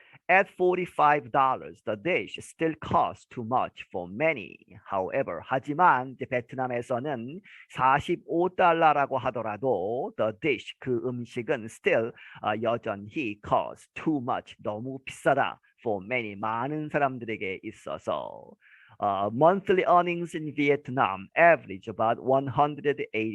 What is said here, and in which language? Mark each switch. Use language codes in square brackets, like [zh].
[en] At $45, the dish still costs too much for many. [ko] However, 하지만 이제 베트남에서는 45달러라고 하더라도 the dish, 그 음식은 still 여전히 [en] costs too much, [ko] 너무 비싸다. For many, 많은 사람들에게 있어서. [en] Monthly earnings in Vietnam average about $183.